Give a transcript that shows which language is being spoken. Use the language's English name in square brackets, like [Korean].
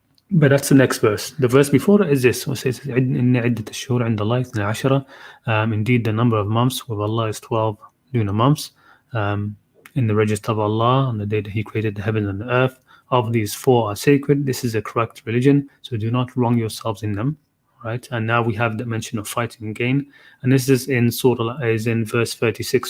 [English] But that's the next verse. The verse before it is this. It says, [Arabic] إِنَّ عِدَّةَ الشُّهُورِ عِنْدَ اللَّهِ اثْنَا عَشَرَ. [English] Indeed, the number of months with Allah is 12 lunar months. In the register of Allah on the day that He created the heavens and the earth. Of these 4 are sacred. This is a correct religion, so do not wrong yourselves in them. Right, and now we have the mention of fighting again, and this is in verse 36.